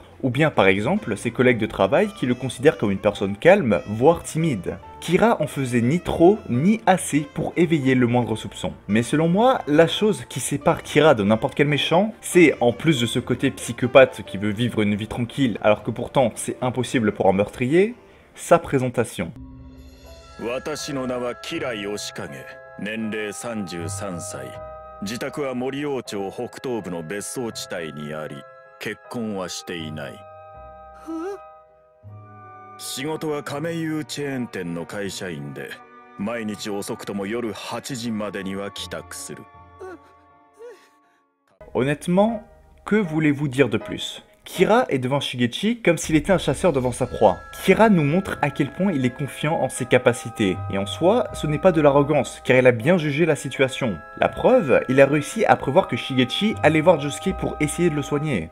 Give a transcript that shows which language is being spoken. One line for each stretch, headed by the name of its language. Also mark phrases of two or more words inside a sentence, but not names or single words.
French: Ou bien par exemple, ses collègues de travail qui le considèrent comme une personne calme, voire timide. Kira en faisait ni trop ni assez pour éveiller le moindre soupçon. Mais selon moi, la chose qui sépare Kira de n'importe quel méchant, c'est, en plus de ce côté psychopathe qui veut vivre une vie tranquille alors que pourtant c'est impossible pour un meurtrier, sa présentation.
Japanese: 私の名はキラヨシカゲ、年齢33歳、自宅は森王町北東部の別荘地帯にあり、結婚はしていない。仕事は亀有チェーン店の会社員で、毎日遅くとも夜8時までには帰宅する。
French: Honnêtement, que voulez-vous dire de plus? Kira est devant Shigechi comme s'il était un chasseur devant sa proie. Kira nous montre à quel point il est confiant en ses capacités. Et en soi, ce n'est pas de l'arrogance, car il a bien jugé la situation. La preuve, il a réussi à prévoir que Shigechi allait voir Josuke pour essayer de le soigner.